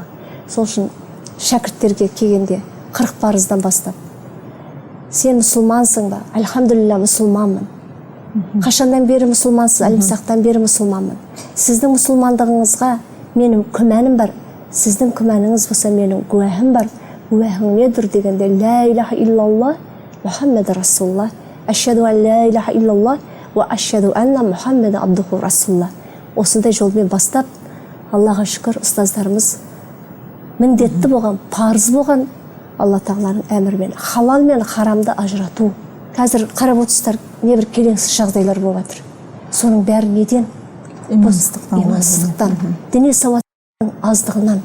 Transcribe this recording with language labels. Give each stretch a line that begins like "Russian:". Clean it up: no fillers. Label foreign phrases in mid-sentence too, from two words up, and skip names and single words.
Kazakh: Сол үшін шәкірттерге келгенде 40 парыздан бастап, сен мұсылмансың ба? Альхамдулилля, мұсылманмын. Қашандан бері мұсылмансыз? Әлімсақтан бері мұсылманмын. Сіздің мұсылмандығыңызға менің күмәнім бар. Сіздің күмәніңіз болса, менің гуахым бар. Гуахың недір дегенде,
Arabic: لا إله إلا الله، محمد رسول الله. أشهد أن لا إله إلا الله، وأشهد أن محمد عبده رسول الله.
Kazakh: Осындай жолмен бастап, Аллаға шүкір, ұстаздарымыз міндетті болған, парыз болған Алла тағаланың әмірімен, халал мен харамды ажырату. Қазір қарап отырсыздар, небір келеңсіз жағдайлар болып жатыр. Соның бәрі неден? Имансыздықтан, діни сауаттың аздығынан.